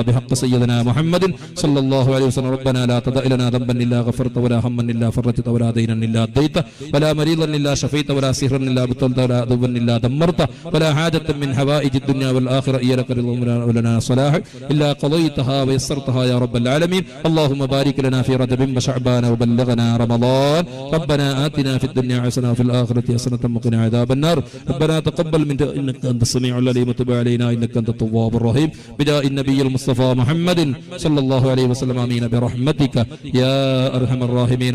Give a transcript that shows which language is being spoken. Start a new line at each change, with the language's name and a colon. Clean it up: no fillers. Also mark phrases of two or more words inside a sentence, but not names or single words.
Arabic: بحق سيدنا محمد صلى الله عليه وسلم. ربنا لا تدع لنا ذنبا إلا غفرته ولا هما إلا فرجته ولا دينا إلا أديته ولا مريضا إلا شفيته ولا سحرا إلا أبطلته ولا عدوا إلا دمرته ولا حاجة من حوائج الدنيا والآخرة إياك لنا صلاح إلا قضيتها ويسرتها يا رب العالمين. اللهم بارك لنا في رجب وشعبان وبلغنا رمضان. ربنا آتنا في الدنيا حسنة وفي الآخرة حسنة وقنا عذاب النار. ربنا تقبل منا إنك أنت السميع العليم وتب علينا إنك أنت التواب الرحيم. بداء النبي المصطفى محمد صلى الله عليه وسلم آمين برحمتك يا أرحم الراحمين.